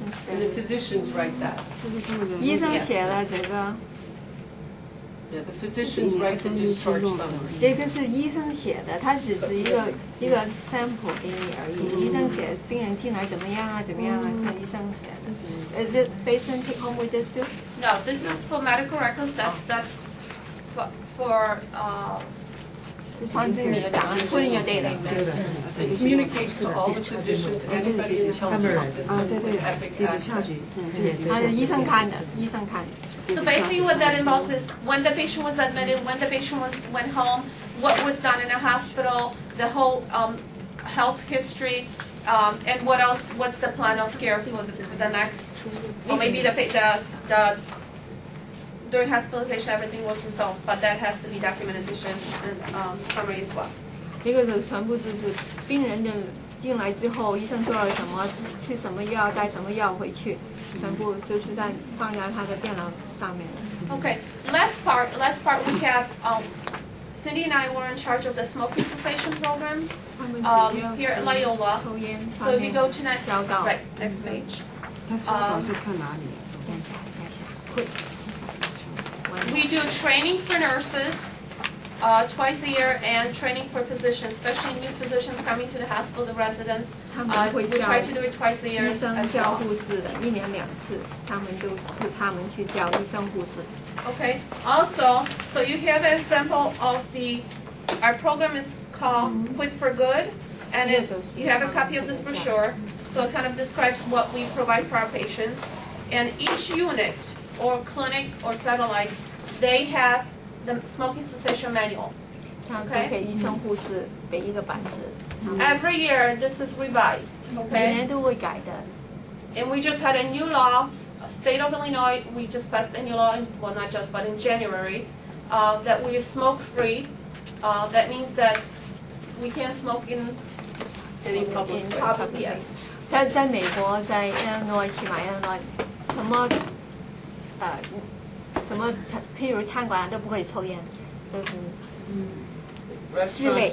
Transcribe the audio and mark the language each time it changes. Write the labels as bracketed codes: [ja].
[en] And the physicians write that. [zh] 医生写了这个。 [en] Yeah, the physicians write the discharge summary. [zh] 这个是医生写的，他只是一个 sample 给你而已。医生写病人进来怎么样啊，怎么样啊，是医生写的。 [en] Is it patient take home with this too? No, this is for medical records. That's for [zh] 放进你的档案 ， [en] put in your data. It communicates to all the physicians, anybody in the healthcare system with Epic access. [zh] 他是医生看的，医生看的。 [en] So basically what that involves is when the patient was admitted, when the patient went home, what was done in the hospital, the whole health history, and what's the plan of care for the next, or maybe the during hospitalization everything was resolved, but that has to be documented and summary as well. [zh] 这个是全部就是病人的进来之后，医生做了什么，吃什么药，带什么药回去，全部就是放在他的电脑上面。 [en] Okay, last part we have Cindy and I were in charge of the smoking cessation program here at Loyola. So if you go to next page. [zh] 他教导是看哪里？ [en] We do training for nurses twice a year and training for physicians, especially new physicians coming to the hospital, the residents. We try to do it twice a year. [zh] 医生教护士的，1年2次，他们去教医生护士。 [en] Okay. Also, so you have an example of our program is called Quit for Good, and you have a copy of this brochure. So it kind of describes what we provide for our patients, and each unit or clinic or satellite, they have the smoking cessation manual. Okay. [zh] 给医生护士给一个板子。 [en] Every year this is revised. [zh] 每年 [en] Okay. [zh] 都会改的。 [en] And we just had a new law, state of Illinois. We just passed a new law, well not just, but in January, that we are smoke free. That means that we can't smoke in Any public place. public. Yes. [zh] 在美国，在 Illinois 起码 Illinois 什么譬如餐馆都不可以抽烟，都是室内